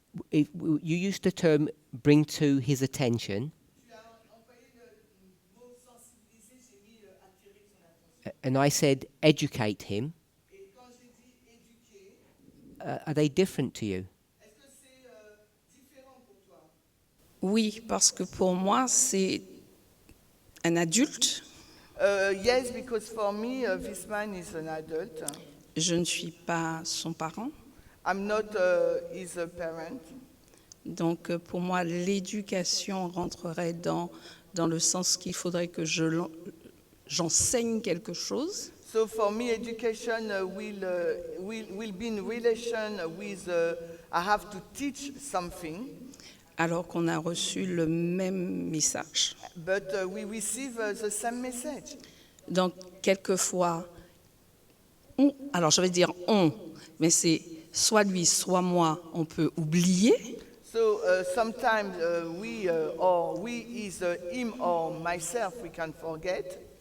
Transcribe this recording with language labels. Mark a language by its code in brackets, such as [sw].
[en] You used the term bring to his attention, and I said educate him. Are they different to you? [fr] Oui, parce que pour moi, c'est un adulte. [en] Yes, because for me, this man is an adult. [fr] Je ne suis pas son parent. [en] I'm not his parent. [fr] Donc, pour moi, l'éducation rentrerait dans le sens qu'il faudrait que j'enseigne quelque chose. [en] So for me, education will be in relation with I have to teach something. [fr] Alors qu'on a reçu le même message. [en] But we receive the same message. [fr] Donc, quelquefois, alors je vais dire on, mais c'est soit lui, soit moi, on peut oublier. [en] So sometimes we is him or myself, we can forget.